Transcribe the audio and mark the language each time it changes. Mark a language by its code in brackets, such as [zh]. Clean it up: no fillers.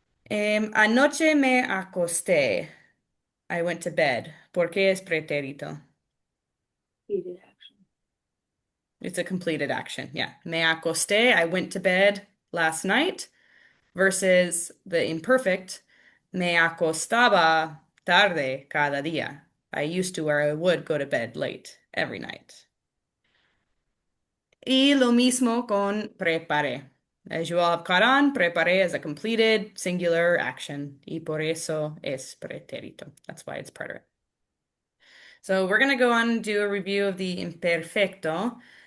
[es] Anoche me acosté. [en] I went to bed. [es] ¿Por qué es pretérito? [en] Completed action. It's a completed action. Yeah. [es] Me acosté. [en] I went to bed last night versus the imperfect. [es] Me acostaba tarde cada día. [en] I used to or I would go to bed late every night. [es] Y lo mismo con preparé. [en] As you all have caught on, preparé is a completed singular action. [es] Y por eso es pretérito. [en] That's why it's preterite. So we're going to go on and do a review of the imperfecto.